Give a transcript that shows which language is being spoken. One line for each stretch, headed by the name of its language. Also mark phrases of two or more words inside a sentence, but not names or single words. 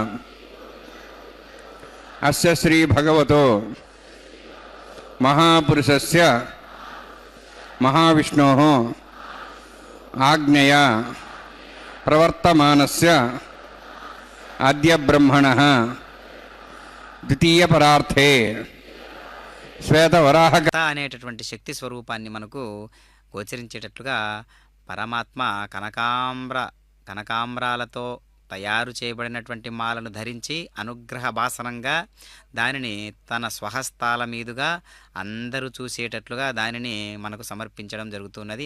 Sanskrit: अस्य श्री भगवतो महापुरुषस्य महाविष्णोः आज्ञया प्रवर्तमानस्य आद्य ब्रह्मणः द्वितीय परार्थे శ్వేతవరాహ
Telugu: అనేటటువంటి శక్తి స్వరూపాన్ని మనకు గోచరించేటట్లుగా పరమాత్మ కనకాంబరాలతో తయారు చేయబడినటువంటి మాలను ధరించి అనుగ్రహ భాసనంగా దానిని తన స్వహస్తాల మీదుగా అందరూ చూసేటట్లుగా దానిని మనకు సమర్పించడం జరుగుతున్నది.